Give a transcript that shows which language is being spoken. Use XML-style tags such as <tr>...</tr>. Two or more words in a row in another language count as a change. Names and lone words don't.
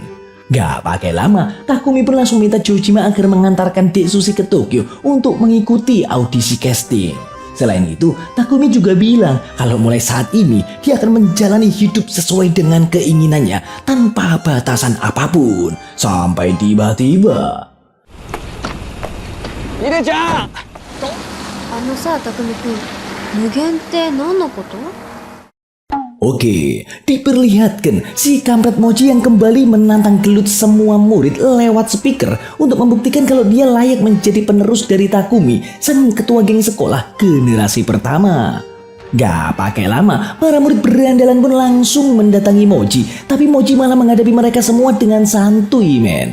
<id>Gak pakai lama, Takumi pun langsung minta Jojima agar mengantarkan Dek Sushi ke Tokyo untuk mengikuti audisi casting. Selain itu, Takumi juga bilang kalau mulai saat ini dia akan menjalani hidup sesuai dengan keinginannya tanpa batasan apapun. Sampai tiba-tiba...</id> <ja>ひでちゃんさ、たくみくん、無限って何のこと？</ja> <id>Oke, diperlihatkan si kampret Mochi yang kembali menantang gelut semua murid lewat speaker untuk membuktikan kalau dia layak menjadi penerus dari Takumi, sang ketua geng sekolah generasi pertama. Gak pakai lama, para murid berandalan pun langsung mendatangi Mochi, tapi Mochi malah menghadapi mereka semua dengan santuy, men.</id>